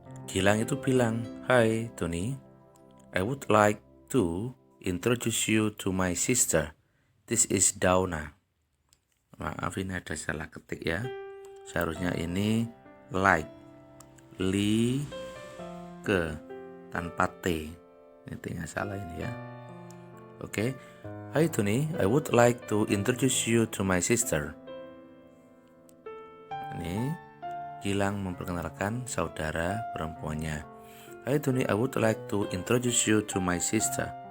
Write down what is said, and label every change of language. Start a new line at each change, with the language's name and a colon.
Indonesian: Gilang itu bilang,
English: "Hai Tuni, I would like to introduce you to my sister. This is Dauna."
Indonesian: Maaf, ini ada salah ketik ya. Seharusnya ini like, ke tanpa T. Ini T-nya salah ini ya. Oke.
English: Hai Tuni, I would like to introduce you to my sister.
Indonesian: Ini Gilang memperkenalkan saudara perempuannya.
English: Hai Tuni, I would like to introduce you to my sister.